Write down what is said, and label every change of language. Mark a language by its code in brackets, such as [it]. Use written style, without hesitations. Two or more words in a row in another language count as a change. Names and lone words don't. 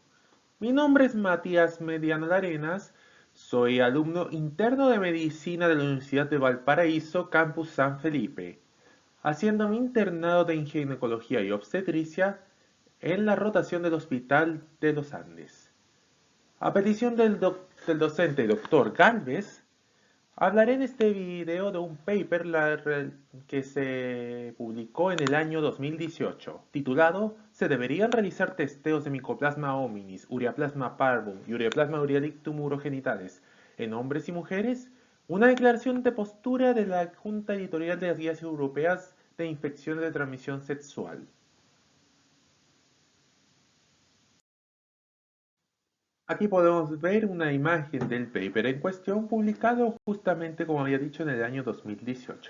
[es] Mi nombre es Matías Mediano Arenas, soy alumno interno de Medicina de la Universidad de Valparaíso, Campus San Felipe, haciendo mi internado de ginecología y obstetricia en la rotación del Hospital de los Andes. A petición del docente Dr. Galvez, hablaré en este video de un paper que se publicó en el año 2018, titulado ¿Se deberían realizar testeos de Mycoplasma hominis, Ureaplasma parvum y Ureaplasma uriolictum urogenitales en hombres y mujeres? Una declaración de postura de la Junta Editorial de las Guías Europeas de Infecciones de Transmisión Sexual. Aquí podemos ver una imagen del paper en cuestión publicado justamente como había dicho en el año 2018.